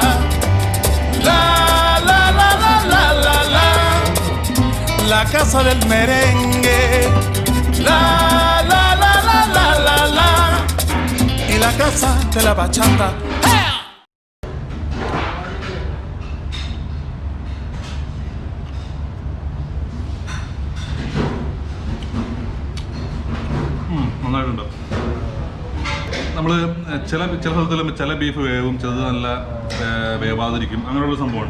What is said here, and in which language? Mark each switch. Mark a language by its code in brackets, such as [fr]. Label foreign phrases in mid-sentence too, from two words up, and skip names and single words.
[es] La la la la la la la, la casa del merengue. La la la la la la la, y la casa de la bachata. [ml] നന്നായിട്ടുണ്ട്. നമ്മൾ ചില സ്ഥലത്തിൽ ചില ബീഫ് വേവും, ചിലത് നല്ല വേവാതിരിക്കും, അങ്ങനെയുള്ള സംഭവമുണ്ട്.